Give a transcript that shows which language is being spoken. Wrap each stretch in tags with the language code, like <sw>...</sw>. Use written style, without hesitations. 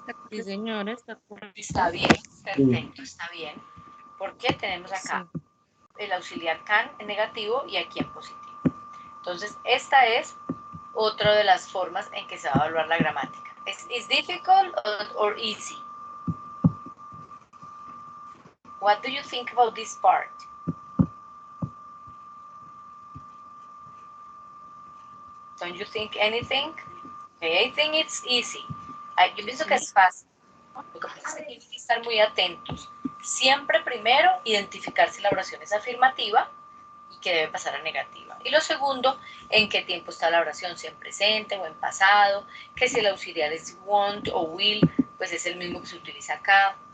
<es>Sí, señora, está correcta. Está bien, perfecto, está bien. Porque tenemos acá Sí. el auxiliar can en negativo y aquí en positivo. Entonces, esta es otra de las formas en que se va a evaluar la gramática.</es> <en>¿Es difficult or easy? What do you think about this part? Don't you think anything? Okay, I think it's easy.</en> <es>Yo pienso que es fácil. Lo que pasa es que tienen que estar muy atentos. Siempre primero identificar si la oración es afirmativa y que debe pasar a negativa. Y lo segundo, en qué tiempo está la oración, si en presente o en pasado, que si el auxiliar es want o will, pues es el mismo que se utiliza acá.</es>